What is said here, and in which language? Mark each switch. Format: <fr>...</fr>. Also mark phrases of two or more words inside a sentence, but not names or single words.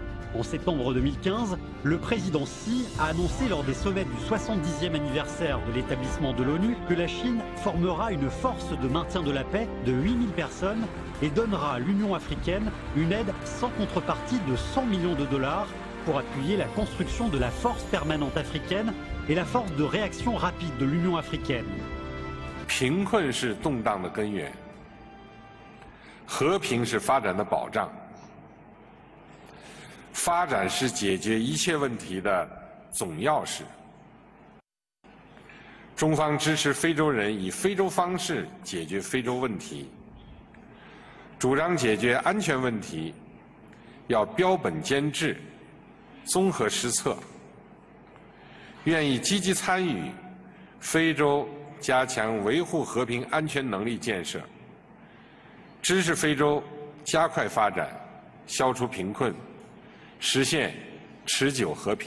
<fr>En septembre 2015, le président Xi a annoncé lors des sommets du 70e anniversaire de l'établissement de l'ONU que la Chine formera une force de maintien de la paix de 8000 personnes et donnera à l'Union africaine une aide sans contrepartie de 100 millions de dollars pour appuyer la construction de la force permanente africaine et la force de réaction rapide de l'Union africaine.</fr> <zh>贫困是动荡的根源，和平是发展的保障，发展是解决一切问题的总钥匙。中方支持非洲人以非洲方式解决非洲问题，主张解决安全问题要标本兼治、综合施策，愿意积极参与非洲 加强维护和平安全能力建设，支持非洲加快发展，消除贫困，实现持久和平。</zh>